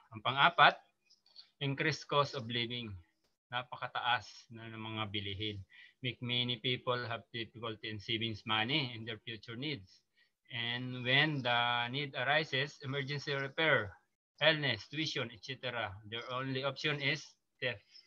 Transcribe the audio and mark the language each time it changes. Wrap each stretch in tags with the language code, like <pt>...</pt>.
<tl>Ang pang-apat,</tl> <en>increased cost of living.</en> <tl>Napakataas na ng mga bilihin.</tl> <en>Make many people have difficulty in saving money in their future needs. And when the need arises, emergency repair, illness, tuition, etc., their only option is death.</en>